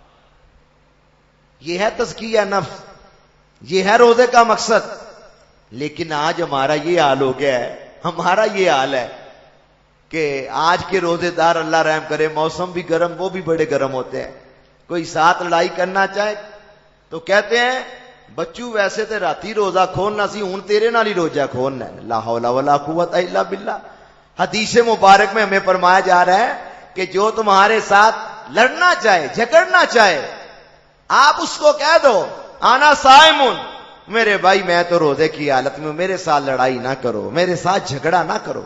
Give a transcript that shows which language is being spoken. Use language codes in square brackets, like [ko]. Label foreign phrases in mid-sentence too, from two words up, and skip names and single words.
[ur] یہ ہے تزکیہ نفس، یہ ہے روزے کا مقصد۔ لیکن آج ہمارا یہ حال ہو گیا ہے، ہمارا یہ حال ہے کہ آج کے روزے دار اللہ رحم کرے، موسم بھی گرم، وہ بھی بڑے گرم ہوتے ہیں، کوئی ساتھ لڑائی کرنا چاہے تو کہتے ہیں [pa] بچو ویسے تے راتی روزہ کھولنا سی، ہوں تیرے نال ہی روزہ کھولنا ہے۔ [ar] لا حول ولا قوت الا باللہ۔ [ur] حدیث مبارک میں ہمیں فرمایا جا رہا ہے کہ جو تمہارے ساتھ لڑنا چاہے، جھگڑنا چاہے، آپ اس کو کہہ دو [ar] آنا صائمن، [ur] میرے بھائی میں تو روزے کی حالت میں، میرے ساتھ لڑائی نہ کرو، میرے ساتھ جھگڑا نہ کرو۔